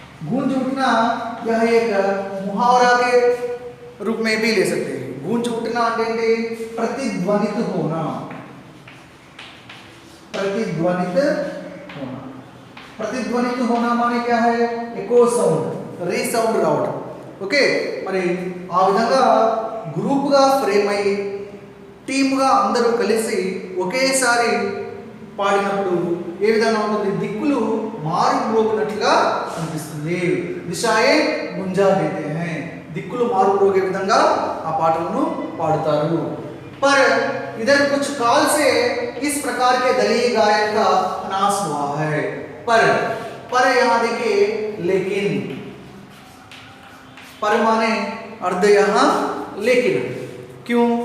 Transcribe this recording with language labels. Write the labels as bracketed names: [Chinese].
[Hindi] गूंज उठना यह एक मुहावरा के रूप में भी ले सकते हैं. गूंज उठना అంటే प्रतिध्वनित होना. प्रतिध्वनित होना. प्रतिध्वनित होना माने क्या है? [English] echo sound, [Telugu] రీసౌండ్ రావడం. ఓకే. మరి ఆ విధంగా గ్రూప్గా ఫ్రేమ్ అయ్యి టీమ్గా అందరూ కలిసి ఒకేసారి పాడినప్పుడు ఏ విధంగా ఉంటుంది? దిక్కులు మారు మ్రోగినట్లుగా అనిపిస్తుంది. [Hindi] దిశాయే గుంజా దేతే హై. [Telugu] దిక్కులు మారు మ్రోగే విధంగా ఆ పాటలను పాడుతారు. [Hindi] पर इधर कुछ काल से इस प्रकार के दलीय गायन का नाश हुआ है. पर यहाँ देखिए लेकिन, पर माने अर्ध यहाँ लेकिन. क्यों?